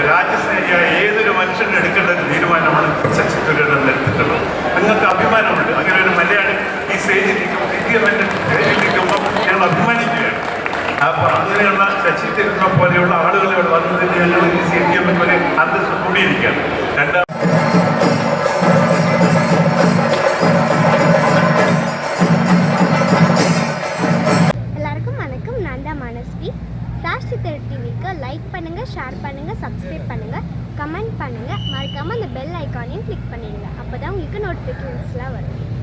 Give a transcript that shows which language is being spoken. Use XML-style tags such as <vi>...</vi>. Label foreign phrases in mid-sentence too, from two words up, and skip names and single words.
<ml>രാജ്യസ്നേഹിയായ ഏതൊരു മനുഷ്യനും എടുക്കേണ്ട ഒരു തീരുമാനമാണ് ശശി തരൂർ എടുത്തിട്ടുള്ളത്. നിങ്ങൾക്ക് അഭിമാനമുണ്ട്. അങ്ങനെ ഒരു മലയാളി ഈ സ്റ്റേജിലിരിക്കുമ്പോൾ ഞങ്ങൾ അഭിമാനിക്കുകയാണ്. അപ്പോൾ അങ്ങനെയുള്ള ശശി തരൂരിനെ പോലെയുള്ള ആളുകൾ ഇവിടെ വന്നതിന് ഞങ്ങൾ ഈ CPM പോലെ അന്തസ്സ് കൂടിയിരിക്കുകയാണ്.</ml> <ta>எல்லாருக்கும் வணக்கம். நான் தான் மனஸ்வி. சாஷி தெரு டிவிக்கு லைக் பண்ணுங்கள், ஷேர் பண்ணுங்கள், சப்ஸ்கிரைப் பண்ணுங்கள், கமெண்ட் பண்ணுங்கள். மறக்காமல் அந்த பெல் ஐக்கானையும் கிளிக் பண்ணிடுங்க. அப்போ தான் உங்களுக்கு நோட்டிஃபிகேஷன்ஸ்லாம் வரும்.</ta>